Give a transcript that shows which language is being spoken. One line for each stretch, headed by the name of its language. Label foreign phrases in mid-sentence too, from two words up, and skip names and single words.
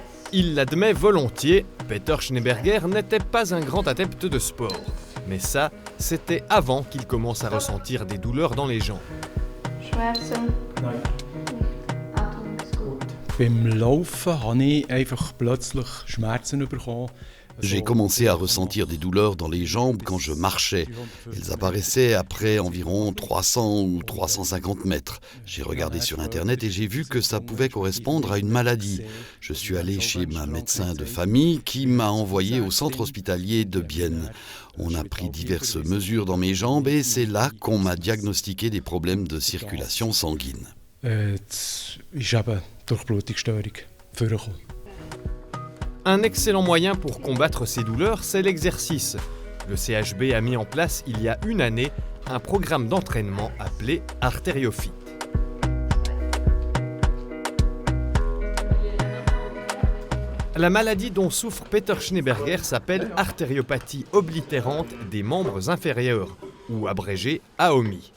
French: Il l'admet volontiers, Peter Schneeberger n'était pas un grand adepte de sport. Mais ça, c'était avant qu'il commence à ressentir des douleurs dans les jambes.
German: Schmerzen? Nein. Atmung ist gut. Beim Laufen habe ich einfach plötzlich Schmerzen bekommen.
French: J'ai commencé à ressentir des douleurs dans les jambes quand je marchais. Elles apparaissaient après environ 300 ou 350 mètres. J'ai regardé sur Internet et j'ai vu que ça pouvait correspondre à une maladie. Je suis allé chez ma médecin de famille qui m'a envoyé au centre hospitalier de Bienne. On a pris diverses mesures dans mes jambes et c'est là qu'on m'a diagnostiqué des problèmes de circulation sanguine.
German: Es ist eben Durchblutungsstörung vorgekommen.
French: Un excellent moyen pour combattre ces douleurs, c'est l'exercice. Le CHB a mis en place il y a une année un programme d'entraînement appelé Arteriofit. La maladie dont souffre Peter Schneeberger s'appelle artériopathie oblitérante des membres inférieurs, ou abrégé AOMI.